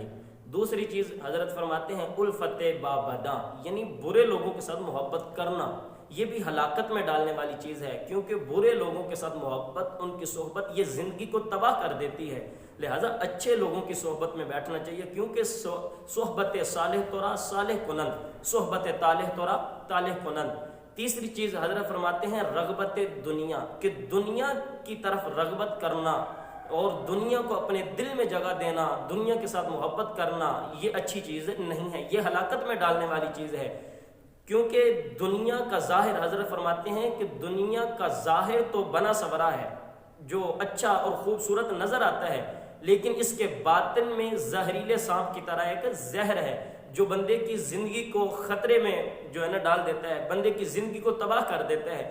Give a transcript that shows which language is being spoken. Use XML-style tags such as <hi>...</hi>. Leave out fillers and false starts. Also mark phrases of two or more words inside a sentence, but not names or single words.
<ur>دوسری چیز حضرت فرماتے ہیں</ur> <fa>الفت بابداں،</fa> <ur>یعنی برے لوگوں کے ساتھ محبت کرنا. یہ بھی ہلاکت میں ڈالنے والی چیز ہے، کیونکہ برے لوگوں کے ساتھ محبت، ان کی صحبت یہ زندگی کو تباہ کر دیتی ہے. لہٰذا اچھے لوگوں کی صحبت میں بیٹھنا چاہیے، کیونکہ</ur> <fa>صحبت صالح تورا صالح کنند، صحبت طالح تورا طالح کنند.</fa> <ur>تیسری چیز حضرت فرماتے ہیں رغبت دنیا، کہ دنیا کی طرف رغبت کرنا اور دنیا کو اپنے دل میں جگہ دینا، دنیا کے ساتھ محبت کرنا، یہ اچھی چیز نہیں ہے، یہ ہلاکت میں ڈالنے والی چیز ہے. کیونکہ دنیا کا ظاہر، حضرت فرماتے ہیں کہ دنیا کا ظاہر تو بنا سورا ہے، جو اچھا اور خوبصورت نظر آتا ہے، لیکن اس کے باطن میں زہریلے سانپ کی طرح ایک زہر ہے جو بندے کی زندگی کو خطرے میں جو ہے نا ڈال دیتا ہے، بندے کی زندگی کو تباہ کر دیتا ہے.</ur>